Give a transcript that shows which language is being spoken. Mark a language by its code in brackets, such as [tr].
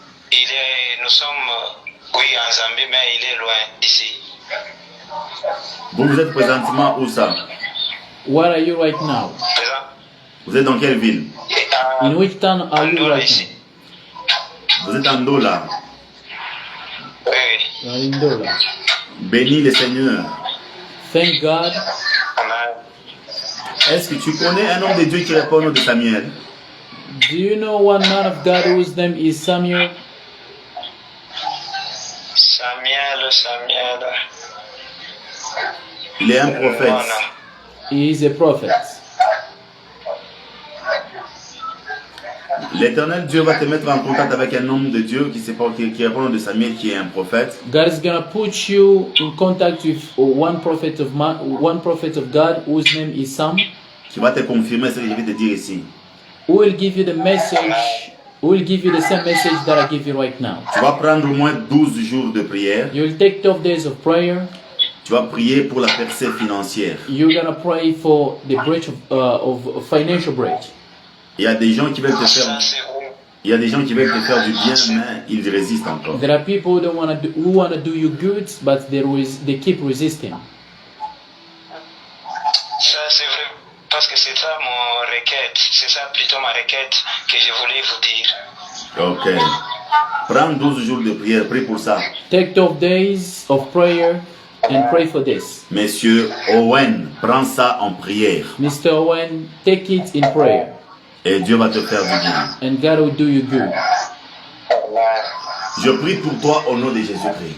[fr] Et nous sommes, oui, en Zambie, mais il est loin d'ici. Vous êtes présentement où ça? [en] Where are you right now? [fr] Présent. Vous êtes dans quelle ville? [en] In which town are you right now? [fr] Vous êtes en Dola. Oui, oui. [en] You are in Dola. [fr] Bénis le Seigneur. [en] Thank God. Amen. [fr] Est-ce que tu connais un homme de Dieu qui répond au nom de Samuel? [en] Do you know one man of God whose name is Samuel? Samuel. [fr] Il est un prophète. Non, non. [en] He is a prophet. [fr] L'éternel Dieu va te mettre en contact avec un homme de Dieu qui répond au nom de Samuel, qui est un prophète. [en] God is gonna put you in contact with one prophet of God whose name is Sam, [fr] Qui va te confirmer ce que je vais te dire ici. [en] who will give you the message, who will give you the same message that I give you right now. [fr] Tu vas prendre au moins 12 jours de prière. [en] You will take 12 days of prayer. [fr] Tu vas prier pour la percée financière. [en] You're gonna pray for the breach of financial breach. [fr] Il y a des gens qui veulent te Ça, faire, c'est vrai. il y a des gens qui veulent te faire du bien, mais ils résistent encore. [en] There are people who wanna do you good, but they keep resisting. [fr] Ça, c'est vrai. Parce que c'est ça mon requête. C'est ça plutôt ma requête que je voulais vous dire. Ok. Prends 12 jours de prière, prie pour ça. [en] Take 12 days of prayer and pray for this. [fr] Monsieur Owen, prends ça en prière. [en] Mr. Owen, take it in prayer, [fr] Et Dieu va te faire du bien. [en] and God will do you good. [fr] Je prie pour toi au nom de Jésus-Christ.